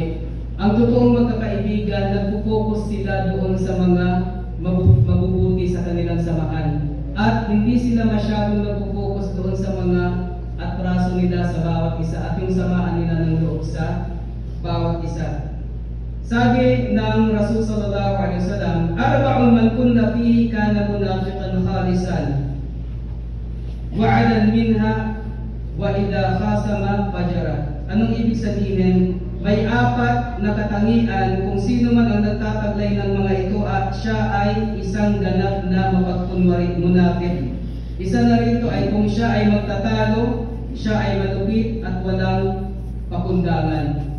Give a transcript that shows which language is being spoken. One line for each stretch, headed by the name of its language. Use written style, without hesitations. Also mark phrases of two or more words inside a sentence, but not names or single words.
Filipino: Ang totoong magkakaibigan, nagpo-focus sila doon sa mga mabubuti sa kanilang samahan. At hindi sila masyadong nagpo-focus doon sa mga atraso nila sa bawat isa at yung samaan nila ng loob sa bawat isa. Sabi ng Rasul
Arabic: صلى الله عليه وسلم، أربع من كن فيه كان منافقا خالصا وعلن منها وإذا خاصم فجر.
Filipino: Anong ibig sabihin? May apat na katangian kung sino man ang nagtataglay ng mga ito at siya ay isang ganap na mapagkunwari munafik. Isa na rito ay kung siya ay magtatalo, siya ay malupit at walang pakundangan.